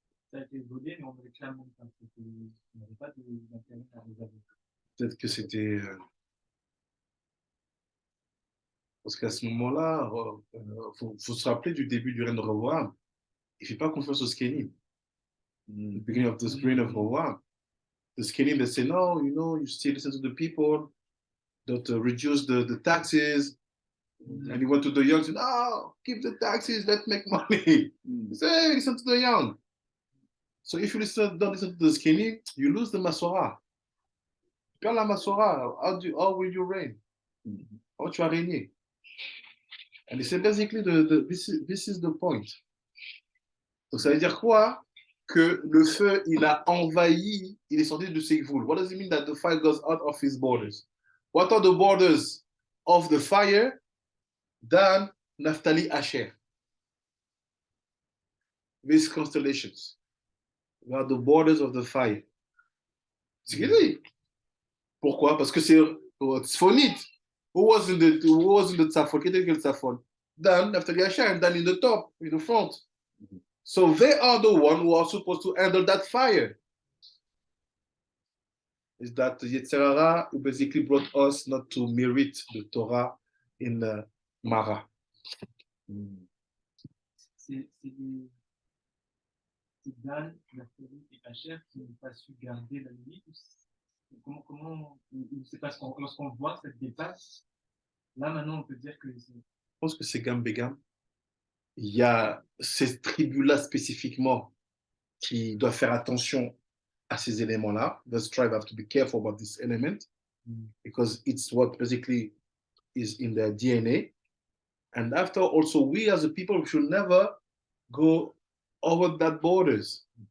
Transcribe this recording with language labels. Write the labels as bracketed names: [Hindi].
[French] Ça a été volé, mais on réclame parce qu'on n'avait pas d'intérêt à les avoir. Peut-être que c'était. Parce qu'à ce moment-là, faut se rappeler du début du règne de Rehoboam. Il ne fait pas confiance aux Skenim. [English] The beginning of this reign of Rehoboam. The Skenim, they say, no, you still listen to the people, don't reduce the taxes. And he went to the young and said, no, keep the taxes, let's make money. He said, hey, listen to the young. So if you don't listen to the Skenim, you lose the Masorah. [French] Tu perds la Masorah, [English] how will you reign? How [French] tu vas régner? [English] And it's basically this is the point. [French] Donc ça veut dire quoi? Que le feu, il a envahi, il est sorti de ses goules. [English] What does it mean that the fire goes out of his borders? What are the borders of the fire? Dan, Naphtali, Asher. These constellations. They are the borders of the fire. [French] C'est ce qu'il dit. Pourquoi? Parce que c'est Tzfonite. [English] Who was in the Tzafon? [French] Qui était le Tzafon? [English] Dan, Naphtali, Asher, and Dan in the top, in the front. So they are the one who are supposed to handle that fire. Is that Yetzirah who basically brought us not to merit the Torah in Marah. [French] C'est Dan, Naphtali et Asher qui n'ont pas su garder la limite. Ou c'est parce qu'on lorsqu'on voit cette dépasse, là maintenant on peut dire que c'est. Je pense que c'est Gam Begam. Il y a ces tribus-là spécifiquement qui doivent faire attention à ces éléments-là. [English] Those tribes have to be careful about this element because it's what basically is in their DNA. And after also, we as a people, we should never go over that borders.